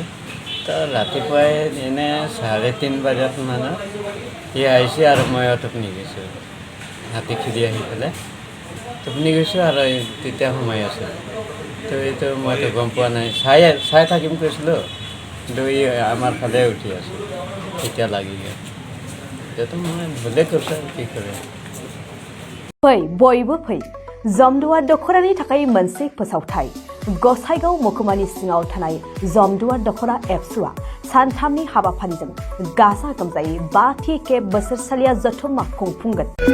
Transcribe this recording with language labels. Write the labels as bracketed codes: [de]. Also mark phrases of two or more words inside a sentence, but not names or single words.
[as] তো ৰাতিপুৱাই এনে 3:30 বজাত মানে সি আহিছে আৰু ময়ো টোপনি গৈছোঁ, হাতী খেদি আহি পেলাই টোপনি গৈছোঁ আৰু তেতিয়া সোমাই আছোঁ। তো এইটো মইতো গম পোৱা নাই, চাই থাকিম কৈছিলোঁ, কিন্তু আমাৰ ফালে উঠি আছোঁ, তেতিয়া লাগি গ'ল। এতিয়াতো মই ভুলে কৰিছোঁ, কি কৰে। [brx] बयबो फै जमदुवार दख'रानि थाखाय मोनसे फोसावथाय। गसाइगाव महकुमानि सिङाव थानाय जमदुवार दख'रा एबसुआ सानथामनि हाबाफारिजों गाजा गोमजायै 5थि खेब बोसोरसालिया जथुम्मा खुंफुंगोन।